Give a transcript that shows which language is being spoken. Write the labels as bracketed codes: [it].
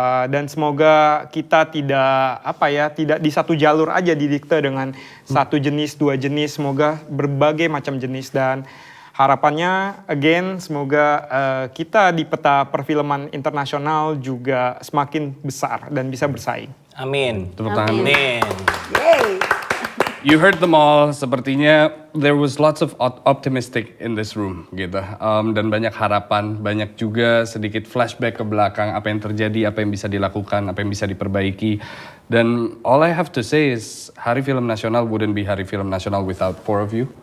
[id] Dan semoga kita tidak di satu jalur aja didikte dengan satu jenis, dua jenis. Semoga berbagai macam jenis, dan harapannya again semoga kita di peta perfilman internasional juga semakin besar dan bisa bersaing. Amin. Tepuk tangan. Amin. Yay. [en] You heard them all. [id] Sepertinya [en] there was lots of optimistic in this room [id] gitu. Dan banyak harapan, banyak juga sedikit flashback ke belakang apa yang terjadi, apa yang bisa dilakukan, apa yang bisa diperbaiki. Dan [en] all I have to say is Hari Film Nasional wouldn't be Hari Film Nasional without four of you.